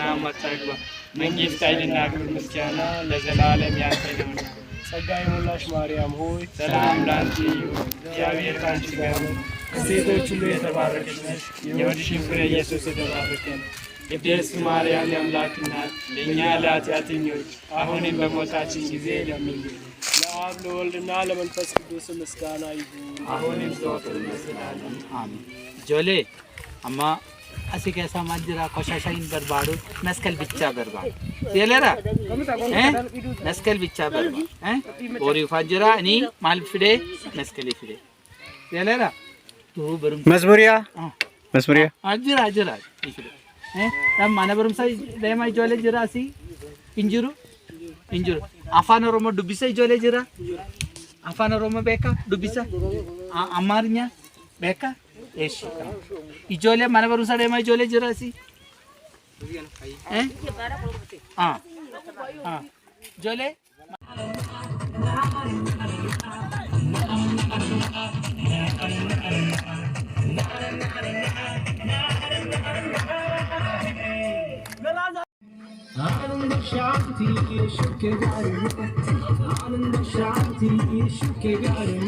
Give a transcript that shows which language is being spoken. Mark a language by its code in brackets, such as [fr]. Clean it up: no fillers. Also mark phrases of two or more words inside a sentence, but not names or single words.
[am] አታግባን። መንግሥት፣ ኃይልና ክብር፣ ምስጋና ለዘላለም ያንተ ነውና። ጸጋ የሞላሽ ማርያም ሆይ ሰላም ላንቺ ይሁን፣ እግዚአብሔር ከአንቺ ጋር ነው። ከሴቶች ሁሉ የተባረከች ነሽ፣ የሆድሽም ፍሬ ኢየሱስ የተባረከ ነው። ቅድስት ማርያም የአምላክ እናት ለእኛ ለኃጢአተኞች አሁንም በሞታችን ጊዜ ለምኝልን። ለአብ ለወልድና ለመንፈስ ቅዱስ ምስጋና ይሁን አሁንም ዘወትርም ለዘላለም አሜን። [om] Joollee amma asii keessa maal jira qoshasha hin barbaadu [am] መስቀል ብቻ [om] barbaadu seelera [am] መስቀል ብቻ [om] barbaadu boriif jira ni maal fide መስቀል fide seelera [am] መዝሙሪያ [om] jira fide mana barumsa deema ijoollee jira asii injiru afaan oromoo dubbisa ijoollee jira afaan oromoo beeka dubbisa amaarinya beeka eeshi ijoollee mana barumsa deema ijoollee jira asii ijoollee [hi] आनंद शांति यीशु के घर में, आनंद शांति यीशु के घर में।